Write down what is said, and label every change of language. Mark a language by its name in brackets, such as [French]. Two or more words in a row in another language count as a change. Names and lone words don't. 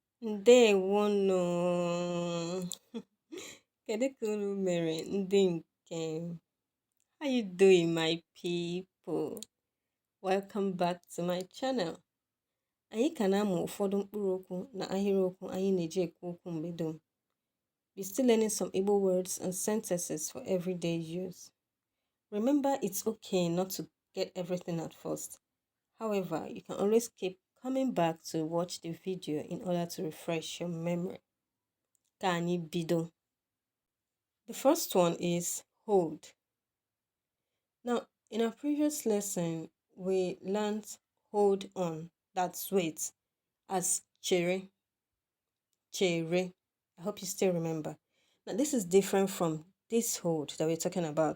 [Igbo] Ndewono. Kedu ka unu mere ndị nke m? [English] How you doing, my people? Welcome back to my channel. [Igbo] Anyị ka na-amụ ụfọdụ mkpụrụ okwu na ahịrịokwu anyị na-eji ekwu okwu mgbe dum. [English] We're still learning some Igbo words and sentences for everyday use. Remember, it's okay not to get everything at first. However, you can always keep coming back to watch the video in order to refresh your memory. [Igbo] Ka anyị bido. [English] The first one is hold. Now, in our previous lesson, we learned hold on, that's wait, as chere. Chere. I hope you still remember. Now, this is different from this hold that we're talking about.